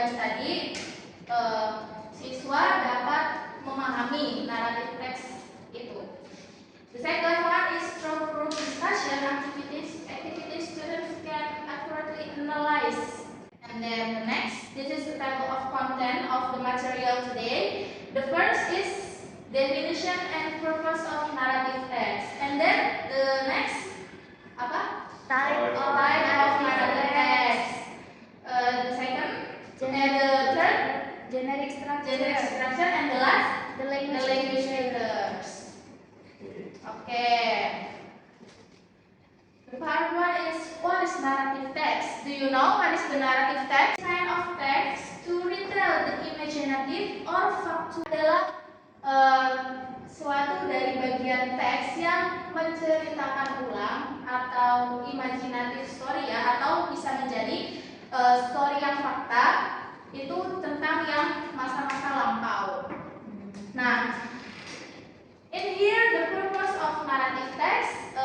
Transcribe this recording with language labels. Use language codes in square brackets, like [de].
[id] membaca tadi, siswa dapat memahami naratif teks itu. [en] The second one is through group discussion activities students can accurately analyze. And then the next, this is the table of content of the material today. The first is definition and purpose of narrative text. And then the next, apa? Type of narrative text. The second, and the third, generic generic structure, and the last, the the language features. Okay. The part one is what is narrative text? Do you know what is the narrative text? [id] Kind of text to retell the imaginative or factual adalah suatu dari bagian teks yang menceritakan ulang atau imaginative story ya, atau bisa menjadi story yang fakta itu tentang yang masa-masa lampau. [en] Nah, in here the purpose of narrative text.